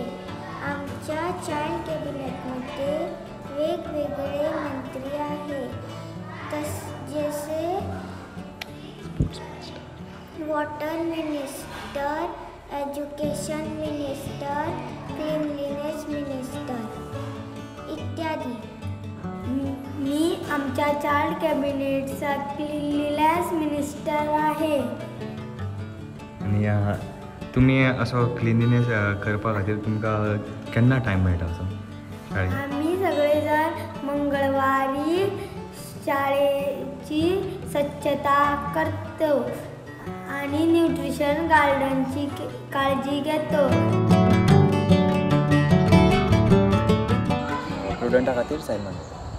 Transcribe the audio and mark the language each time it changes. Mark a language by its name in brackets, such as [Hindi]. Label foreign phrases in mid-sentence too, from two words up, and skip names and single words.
[Marathi] आमच्या [English] child cabinetमध्ये [Marathi] वेगवेगळे मंत्री आहेत, जसे [English] water minister, education minister, cleanliness minister [Marathi] इत्यादी। मी आमच्या [English] child cabinetचा cleanliness minister [Marathi] आहे। [Konkani] आणि तुम्ही असो क्लिनिनेस करपा खातीर तुमकां केन्ना टायम मेळटा असो शाळेंत? [Marathi] आम्ही सगळेजण मंगळवारी शाळेची स्वच्छता करतो आणि [English] nutrition gardenची [Marathi] काळजी घेतो। [Konkani] स्टुडंटा खातीर सायमन।